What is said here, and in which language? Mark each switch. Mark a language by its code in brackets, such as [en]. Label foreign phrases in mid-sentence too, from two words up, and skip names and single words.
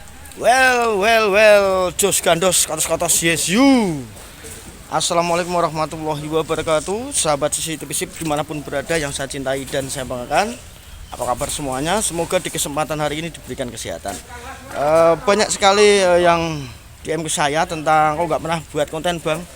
[jv] Well, Jos Gandos, katos-katos [en] yes you. [ar] السلام عليكم ورحمة الله وبركاته. [id] Sahabat CCTV Sip dimanapun berada yang saya cintai dan saya banggakan. Apa kabar semuanya? Semoga di kesempatan hari ini diberikan kesehatan. Banyak sekali yang DM ke saya tentang kok nggak pernah buat konten bang.